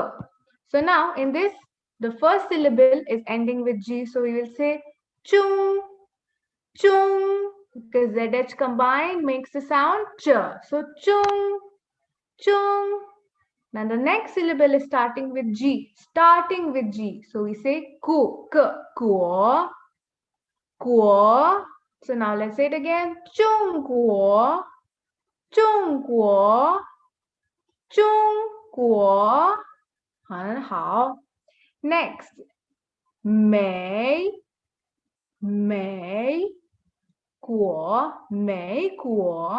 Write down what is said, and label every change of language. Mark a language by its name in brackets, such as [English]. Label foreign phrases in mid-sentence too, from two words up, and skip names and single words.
[English] So now in this, the first syllable is ending with G, so we will say chung, chung, because ZH combined makes the sound ch. So chung, chung. Now the next syllable is starting with G, So we say ku, k, kuo, kuo. So now let's say it again. [Chinese] 中国, 中国, 中国. 很好. [English] Next, [Chinese] 美, 美, 国, 美, 国.